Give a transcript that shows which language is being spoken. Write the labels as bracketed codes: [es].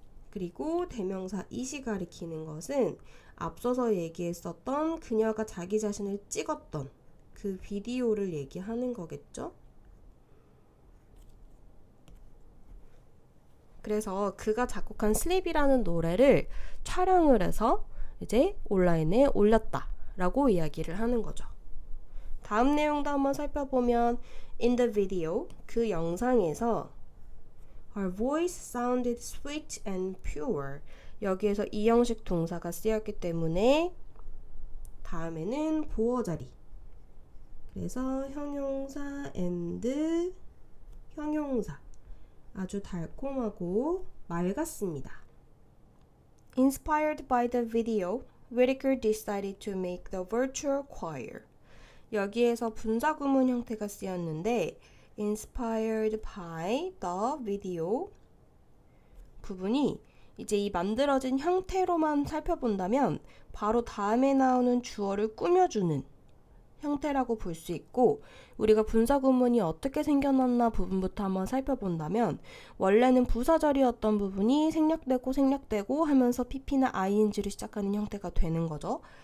[ko] 그리고 대명사 it이 가리키는 것은 앞서서 얘기했었던 그녀가 자기 자신을 찍었던 그 비디오를 얘기하는 거겠죠? 그래서 그가 작곡한 슬립이라는 노래를 촬영을 해서 이제 온라인에 올렸다 라고 이야기를 하는 거죠. 다음 내용도 한번 살펴보면 [en] In the video, [ko] 그 영상에서 [en] Her voice sounded sweet and pure. [ko] 여기에서 이 형식 동사가 쓰였기 때문에 다음에는 보어 자리. 그래서 형용사 and 형용사. 아주 달콤하고 맑았습니다. [en] Inspired by the video, Whittaker decided to make the virtual choir. [ko] 여기에서 분사구문 형태가 쓰였는데 [en] inspired by the video [ko] 부분이 이제 이 만들어진 형태로만 살펴본다면 바로 다음에 나오는 주어를 꾸며주는 형태라고 볼 수 있고, 우리가 분사구문이 어떻게 생겨났나 부분부터 한번 살펴본다면 원래는 부사절이었던 부분이 생략되고 하면서 pp나 ing를 시작하는 형태가 되는 거죠.